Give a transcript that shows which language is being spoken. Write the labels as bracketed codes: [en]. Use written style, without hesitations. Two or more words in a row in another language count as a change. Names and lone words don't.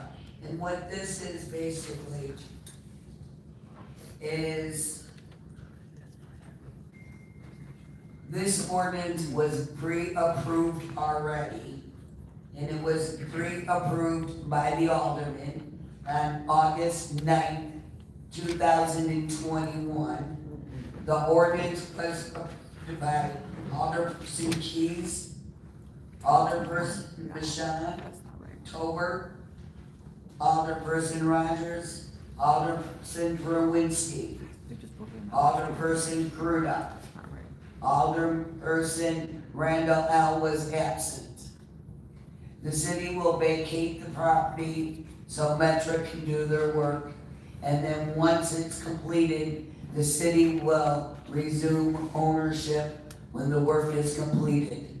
[en] And what this is basically is this ordinance was pre-approved already, and it was pre-approved by the alderman on August 9th, 2021. The ordinance was approved by Alderperson Keys, Alderperson Michon, Tober, Alderperson Rogers, Alderperson Berwinski, Alderperson Gruda, Alderperson Randall L. was absent. The city will vacate the property so Metro can do their work, and then once it's completed, the city will resume ownership when the work is completed.